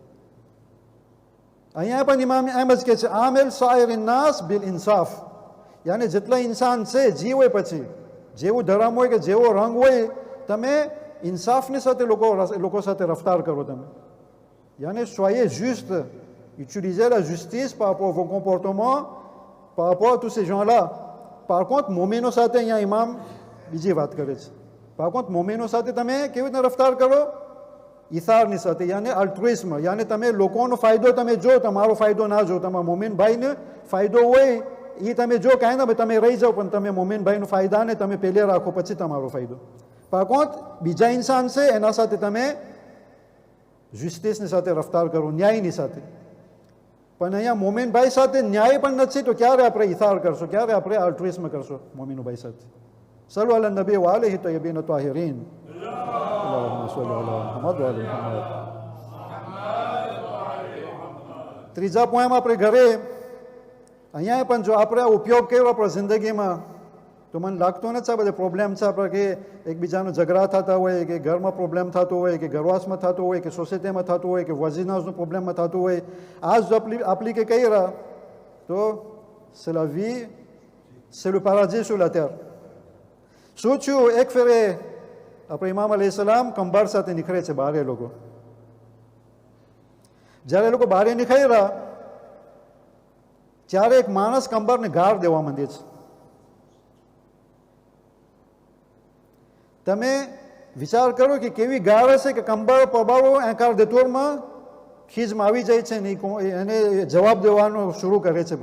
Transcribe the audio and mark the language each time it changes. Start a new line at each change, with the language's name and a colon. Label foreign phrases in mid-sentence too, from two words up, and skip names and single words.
Gujarati: અહીંયા પણ ઇમામ એમ જ કહે છે
Arabic: عامل سائر الناس بالإنصاف,
Gujarati: યાની જેટલા ઇન્સાન છે, જીવ હોય પછી જેવું ધર્મ હોય કે જેવો રંગ હોય, તમે ઇન્સાફની સાથે લોકો સાથે રફતાર કરો તમે.
French: યાની soyez juste, utilisez la justice par rapport à vos comportements, par rapport à tous ces gens-là. Par contre
Gujarati: મોમીનો સાથે અહીંયા ઇમામ બીજી વાત કરે છે.
French: par contre
Gujarati: મોમીનો સાથે તમે કેવી રીતે રફતાર કરો? ઇથારની સાથે, યાની અલ્ટ્રુઇઝમ, યાની તમે લોકોનો ફાયદો તમે જો, તમારો ફાયદો ના જો. તમારા મોમીન ભાઈને ફાયદો હોય એ તમે જો, કાંઈ ના ભાઈ તમે રહી જાઓ, પણ તમે મોમીન ભાઈનો ફાયદાને તમે પહેલે રાખો પછી તમારો ફાયદો.
French: par contre
Gujarati: બીજા ઇન્સાન છે એના સાથે તમે જસ્ટિસની સાથે રફતાર કરો, ન્યાયની સાથે. પણ અહીંયા મોમીન ભાઈ સાથે ન્યાય પણ નથી તો ક્યારે આપણે ઇથાર કરશો, ક્યારે આપણે અલ્ટ્રુઇઝમ કરશો મોમીન ભાઈ સાથે?
Arabic: صلوا على النبي وآله الطيبين الطاهرين. اللهم صل على محمد وآل محمد.
Gujarati: ત્રીજા પોઈન્ટ આપણે ઘરે અહીંયા પણ જો આપણે ઉપયોગ કર્યો આપણા જિંદગીમાં તો મને લાગતો નથી આ બધા પ્રોબ્લેમ છે આપણે કે એકબીજાનો ઝઘડા થતા હોય, કે ઘરમાં પ્રોબ્લેમ થતો હોય, કે ઘરવાસમાં થતો હોય, કે સોસાયટીમાં થતું હોય, કે વોઝિનાઝનું પ્રોબ્લેમમાં થતું હોય. આ જો એપ્લિકે કર્યા તો
French: c'est la vie, c'est le paradis sur la terre.
Gujarati: શું થયું? એક ફેરે આપણે ઇમામ
Arabic: عليه السلام
Gujarati: કંબાર સાથે નીકળે છે બહાર. એ લોકો જ્યારે એ લોકો બહાર નીકળ્યા ત્યારે એક માણસ કંબારને ગાર દેવા માંડે છે. તમે વિચાર કરો કે કેવી ગાર હશે કે કંબાર પબારો એકાર દેતોરમાં ખીજમાં આવી જાય છે ને એને જવાબ દેવાનો શરૂ કરે છે.